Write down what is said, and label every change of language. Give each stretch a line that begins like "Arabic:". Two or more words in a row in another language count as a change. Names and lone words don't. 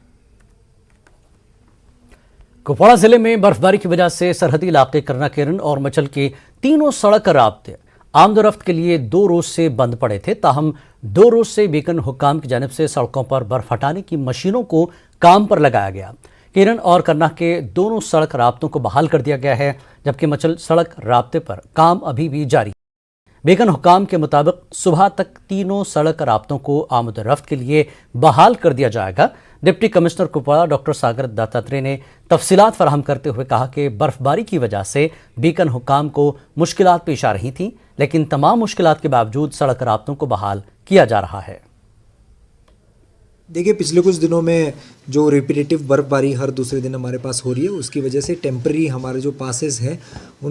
Urdu: کپواڑہ ضلع میں برفباری کی وجہ سے سرحدی علاقے کرنا کیرن اور مچل کے تینوں سڑک رابطے آمد و رفت کے لیے 2 روز سے بند پڑے تھے، تاہم 2 روز سے بیکن حکام کی جانب سے سڑکوں پر برف ہٹانے کی مشینوں کو کام پر لگایا گیا۔ کیرن اور کرنا کے دونوں سڑک رابطوں کو بحال کر دیا گیا ہے، جبکہ مچل سڑک رابطے پر کام ابھی بھی جاری ہے۔ بیکن حکام کے مطابق صبح تک تینوں سڑک رابطوں کو آمد و رفت کے لیے بحال کر دیا جائے گا۔
English: deputy commissioner
Urdu: کپواڑہ ڈاکٹر ساگر دتاترے نے تفصیلات فراہم کرتے ہوئے کہا کہ برف باری کی وجہ سے بیکن حکام کو مشکلات پیش آ رہی تھیں، لیکن تمام مشکلات کے باوجود سڑک رابطوں کو بحال کیا جا رہا ہے۔ دیکھیے، پچھلے کچھ دنوں میں جو ریپیٹیو برف باری ہر دوسرے دن ہمارے پاس ہو رہی ہے، اس کی وجہ سے ٹیمپرری ہمارے جو پاسز ہیں ان